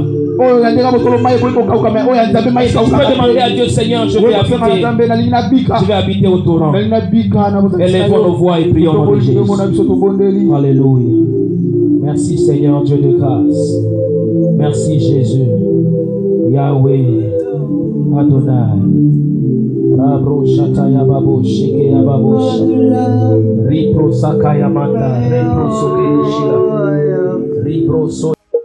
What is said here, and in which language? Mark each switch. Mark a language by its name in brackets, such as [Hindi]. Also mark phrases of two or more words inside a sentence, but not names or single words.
[French] Je peux demander à Dieu, Seigneur, je vais habiter au torrent. Élevons nos voix et prions en Jésus. Alléluia. Merci Seigneur Dieu de grâce. Merci Jésus. Yahweh Adonai. Rabro Shataya Babo Shike Babo Ripro Sakaya Manda Ripro Sokeshila Ripro